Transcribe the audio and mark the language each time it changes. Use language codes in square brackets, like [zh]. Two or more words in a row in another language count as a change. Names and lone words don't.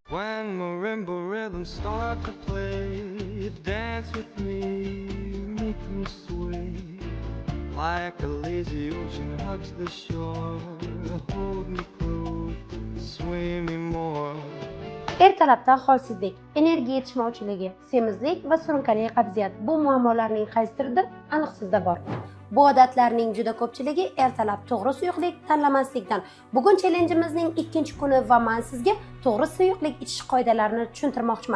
[en] When marimba rhythms start to play, dance with me, make me sway. Like a lazy ocean hugs the shore, hold me close, sway me more. [uz] Ertalabdan holsizlik, energiya yetishmovchiligi, semizlik va surunkali qabziyat bu muammolarning qaysidir aniq-sizda bor. Bu odatlarning juda ko'pchiligi ertalab to'g'ri suyuqlik tanlamaslikdan. Bugun challenjimizning 2-kuni va men sizga to'g'ri suyuqlik ichish qoidalarini tushuntirmoqchiman.